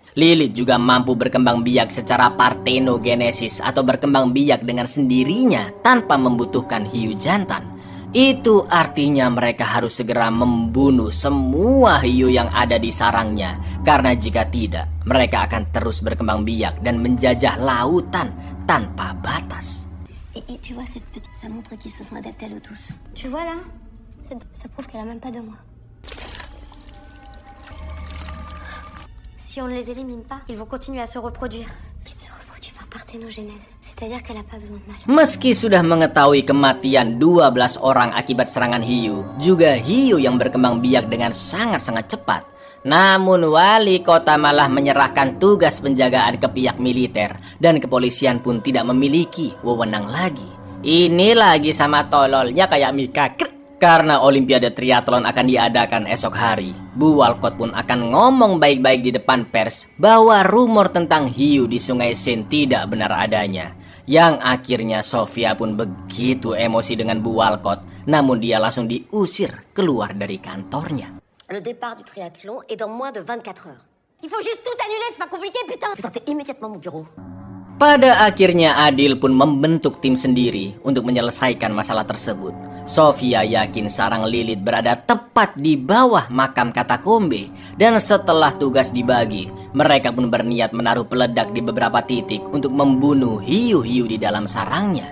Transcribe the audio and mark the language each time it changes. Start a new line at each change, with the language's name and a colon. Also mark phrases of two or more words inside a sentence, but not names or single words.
Indonesian: Lilith juga mampu berkembang biak secara partenogenesis atau berkembang biak dengan sendirinya tanpa membutuhkan hiu jantan. Itu artinya mereka harus segera membunuh semua hiu yang ada di sarangnya, karena jika tidak, mereka akan terus berkembang biak dan menjajah lautan tanpa batas.
French: Et tu vois cette petite, ça montre qu'ils se sont adaptés à l'eau douce. Tu vois là, ça prouve qu'elle a même pas 2 mois. Si on ne les élimine pas, ils vont continuer à se reproduire. Qui se reproduit par parthénogenèse, c'est-à-dire qu'elle a pas besoin de mâle.
Indonesian: Meski sudah mengetahui kematian 12 orang akibat serangan hiu, juga hiu yang berkembang biak dengan sangat-sangat cepat. Namun wali kota malah menyerahkan tugas penjagaan ke pihak militer dan kepolisian pun tidak memiliki wewenang lagi. Ini lagi sama tololnya kayak Mika. Karena Olimpiade Triathlon akan diadakan esok hari, Bu Walcott pun akan ngomong baik-baik di depan pers bahwa rumor tentang hiu di Sungai Seine tidak benar adanya. Yang akhirnya Sofia pun begitu emosi dengan Bu Walcott, namun dia langsung diusir keluar dari kantornya.
French: Le départ du triathlon est dans moins de 24 heures. Il faut juste tout annuler, c'est pas compliqué, putain. Vous sortez immédiatement mon bureau.
Indonesian: Pada akhirnya Adil pun membentuk tim sendiri untuk menyelesaikan masalah tersebut. Sofia yakin sarang Lilith berada tepat di bawah makam katakombe dan setelah tugas dibagi, mereka pun berniat menaruh peledak di beberapa titik untuk membunuh hiu-hiu di dalam sarangnya.